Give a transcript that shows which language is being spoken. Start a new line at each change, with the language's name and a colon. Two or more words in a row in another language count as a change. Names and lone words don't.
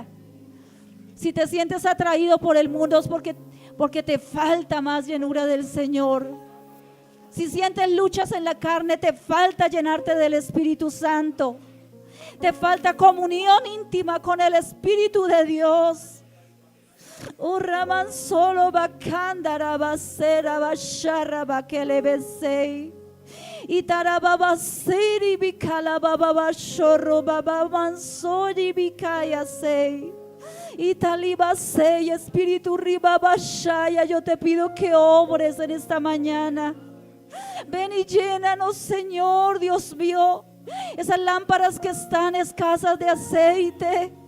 Spanish: Si te sientes atraído por el mundo es porque te falta más llenura del Señor. Si sientes luchas en la carne, te falta llenarte del Espíritu Santo. Te falta comunión íntima con el Espíritu de Dios. Urraman solo bakandara basera basharra bakele besei. Y tarababa siri bikala baba bashorro baba mansori bikaya sei. Y talibase, Espíritu ribabashaya, yo te pido que obres en esta mañana. Ven y llénanos, Señor, Dios mío. Esas lámparas que están escasas de aceite,